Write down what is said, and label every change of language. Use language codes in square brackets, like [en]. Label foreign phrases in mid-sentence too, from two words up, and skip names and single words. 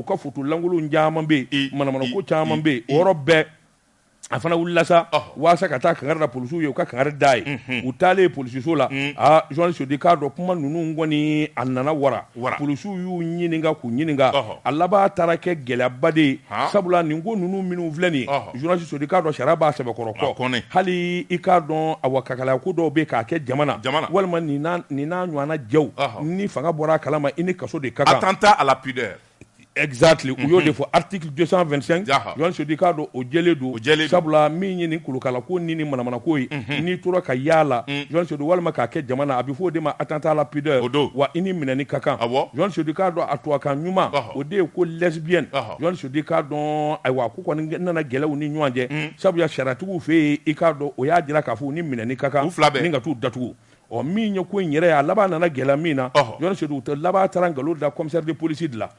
[bm] ka photo lankolon caman bɛ yen manamana ko caman bɛ yen o yɔrɔ bɛɛ a fana wulila sa waasa ka taa kangari da polisiw ye u ka kangari da ye u taalen polisiso la Jɔnsi Sedu k'a dɔn kuma ninnu kɔni a nana wara polisiw y'u ɲininka k'u ɲininka a laban taara kɛ gɛlɛyaba de ye sabula nin ko ninnu minnu filɛ nin ye Jɔnsi Sedu k'a dɔn sariya b'a sɛbɛkɔrɔ kɔ hali i k'a dɔn awa kakalaya ko dɔw bɛ k'a kɛ jamana walima nin n'a ɲɔgɔnna jɛw ni fanga bɔra a kalama i ni kaso de ka kan [fr] attentat à la pudeur [bm] exactly u y'o de fɔ article 225 Jɔnsi Sedu k'a dɔn o jɛlen don sabula min ye nin kolokala ko ni manamana ko ye n'i tora ka yaala Jɔnsi Sedu walima k'a kɛ jamana a bɛ fɔ o de ma [fr] attentat à la pudeur [bm] wa i ni minɛni ka kan Jɔnsi Sedu k'a dɔn a tubabukan ɲuman o de ye ko lesbienne Jɔnsi Sedu k'a dɔn ayiwa ko kɔni nana gɛlɛw ni ɲɔgɔn cɛ sabula sariyatigiw fɛ yen i k'a dɔn o y'a jira k'a fɔ u ni minɛni ka kan ni ka t'u datugu min ye ko in yɛrɛ ye a laban nana gɛlɛya min na Jɔnsi Sedu laban taara nkalon da [fr] commissaire de police de la